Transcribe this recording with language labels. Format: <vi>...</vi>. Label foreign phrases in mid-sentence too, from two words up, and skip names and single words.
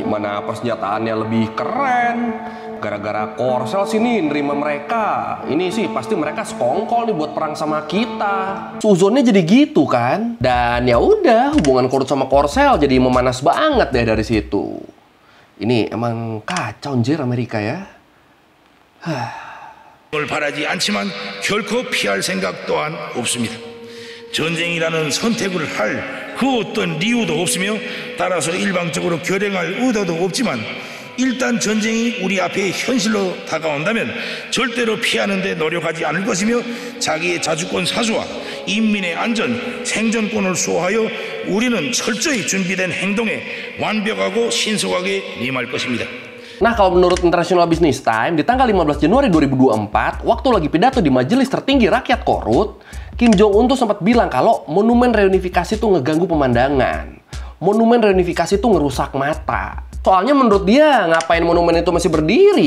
<id>Mana persenjataannya lebih keren. Gara-gara Korsel sini nerima mereka. Ini sih pasti mereka sekongkol nih buat perang sama kita. Suzonnya jadi gitu kan. Dan ya udah, hubungan Korut sama Korsel jadi memanas banget deh dari situ. Ini emang kacau anjir Amerika ya.</id> <ko>을 바라지 않지만 결코 피할 생각 또한 없습니다. 전쟁이라는 선택을 할 그 어떤 이유도 없으며 따라서 일방적으로 결행할 의도도 없지만 일단 전쟁이 우리 앞에 현실로 다가온다면 절대로 피하는 데 노력하지 않을 것이며 자기의 자주권 사수와 인민의 안전, 생존권을 수호하여 우리는 철저히 준비된 행동에 완벽하고 신속하게 임할 것입니다.</ko> <id>Nah, kalau menurut International Business Times, di tanggal 15 Januari 2024, waktu lagi pidato di majelis tertinggi rakyat Korut, Kim Jong-un tuh sempat bilang kalau monumen reunifikasi tuh ngeganggu pemandangan. Monumen reunifikasi tuh ngerusak mata. Soalnya menurut dia, ngapain monumen itu masih berdiri?</id>